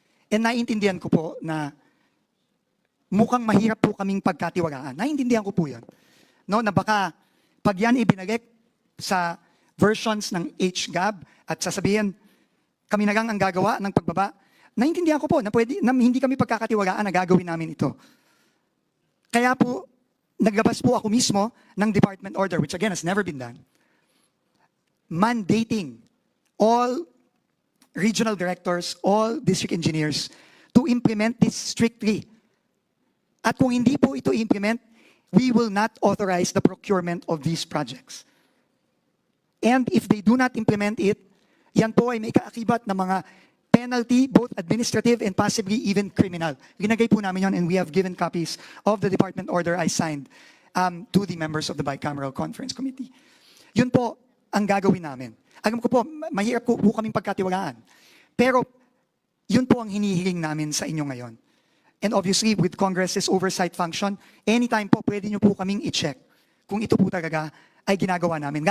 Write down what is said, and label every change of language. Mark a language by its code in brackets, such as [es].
[tl] And naiintindihan ko po na mukhang mahirap po kaming pagkatiwalaan. Naiintindihan ko po yun. No, na baka pag yan ibinalik sa versions ng HGAB at sasabihin, kami na lang ang gagawa ng pagbaba, naiintindihan ko po na, na hindi kami pagkakatiwalaan na gagawin namin ito. Kaya po, naglabas po ako mismo ng [en] department order, which again has never been done, mandating all regional directors, all district engineers to implement this strictly. [tl] At kung hindi po ito [en] implement, we will not authorize the procurement of these projects. And if they do not implement it, [tl] yan po ay may kaakibat na mga [en] penalty, both administrative and possibly even criminal. [tl] Ginagay po namin yon, [en] and we have given copies of the department order I signed to the members of the Bicameral Conference Committee. [tl] Yun po ang gagawin namin. Alam ko po, mahirap po kaming pagkatiwalaan. Pero yun po ang hinihiling namin sa inyo ngayon. [en] And obviously, with Congress's oversight function, [tl] anytime po, pwede nyo po kaming i-check kung ito po talaga ay ginagawa namin.